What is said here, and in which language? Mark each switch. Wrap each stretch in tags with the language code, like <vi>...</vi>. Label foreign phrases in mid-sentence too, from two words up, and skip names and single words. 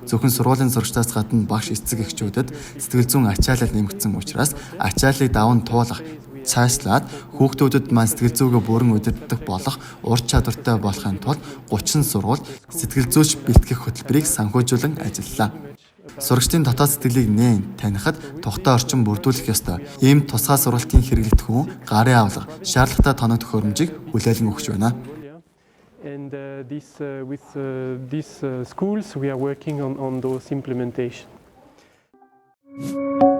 <mn>Зөвхөн сургуулийн сурагчдаас гадна багш эцэг эхчүүдэд сэтгэл зүйн ачаалал нэмэгдсэн учраас ачааллыг даван туулах, цаашлаад хүүхдүүдэд маань сэтгэл зүгээ бүрэн удирдах болох ур чадвартай болохын тулд 30 сургууль сэтгэл зүйч бэлтгэх хөтөлбөрийг санхүүжүүлэн ажиллалаа. Сурагчдын дотоод сэтгэлийг нээн танихад тухтай орчин бүрдүүлэх ёстой. Ийм тусгай сургалтын хэрэглэгдэх хүн гарын авлага, шаардлагатай тоног төхөөрөмжийг хүлээлгэн өгч байна.</mn> <en>And with these schools, we are working on those implementation.</en>